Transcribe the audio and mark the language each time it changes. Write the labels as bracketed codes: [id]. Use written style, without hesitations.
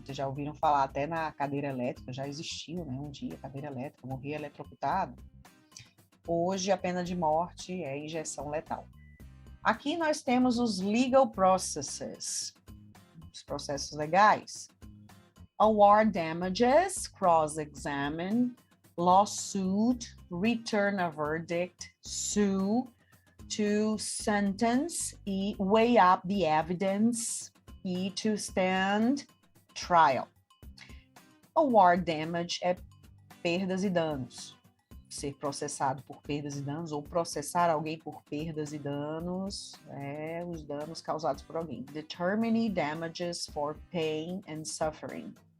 [pt] Vocês já ouviram falar até na cadeira elétrica, já existiu, né? Um dia, cadeira elétrica, morria eletrocutado. Hoje, a pena de morte é injeção letal. Aqui nós temos os legal processes, os processos legais. [en] Award damages, cross-examine, lawsuit, return a verdict, sue, to sentence e weigh up the evidence e to stand trial. [pt] Award damage é perdas e danos. Ser processado por perdas e danos ou processar alguém por perdas e danos os danos causados por alguém. [en] Determine damages for pain and suffering.